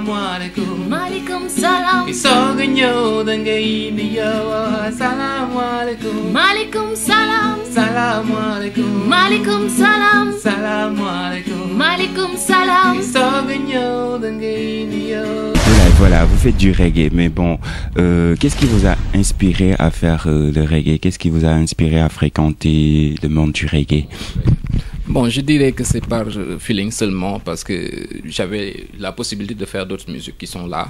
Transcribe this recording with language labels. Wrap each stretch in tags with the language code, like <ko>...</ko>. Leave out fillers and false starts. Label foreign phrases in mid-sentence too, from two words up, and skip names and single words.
<ar>alaikum. عليكم السلام.</ar> <wo>Isoga ñëw da ngay indi yow.</wo> <ar>السلام عليكم. عليكم السلام. سلام عليكم. عليكم السلام. سلام عليكم. عليكم السلام.</ar> <wo>Isoga ñëw da ngay indi yow.</wo> <fr>Voilà, vous faites du reggae, mais bon, qu'est-ce qui vous a inspiré à faire le reggae? Qu'est-ce qui vous a inspiré à fréquenter le monde du reggae? Bon, je dirais que c'est par feeling seulement parce que j'avais la possibilité de faire d'autres musiques qui sont là.</fr>